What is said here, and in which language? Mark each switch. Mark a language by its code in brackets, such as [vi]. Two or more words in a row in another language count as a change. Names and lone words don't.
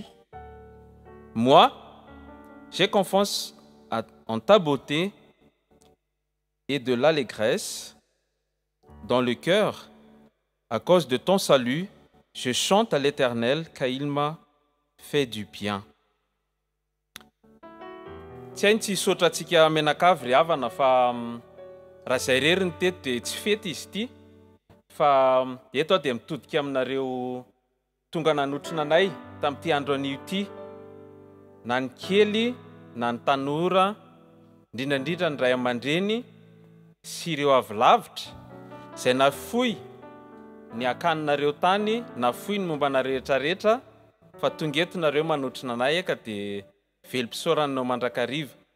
[fr] Moi, j'ai confiance en ta beauté et de l'allégresse dans le cœur. À cause de ton salut, je chante à l'Éternel car il m'a fait du bien. [mg] Tsy hainy tsy hisotratsika menakavy ry havana fa raha izay reriny teto dia tsy fety izy ity fa eto aho dia mitodika aminareo tonga nanotrina anay tamin'ity andro anio ity, na ny kely na ny tanora, indrindrandrindra ny ray aman-dreny sy ireo avy lavitra izay nafoy ny akaninareo tany, nafoy ny mombana rehetrarehetra fa tonga eto nareo manotrina anay ka dia velom-pisaoranao mandrakariva.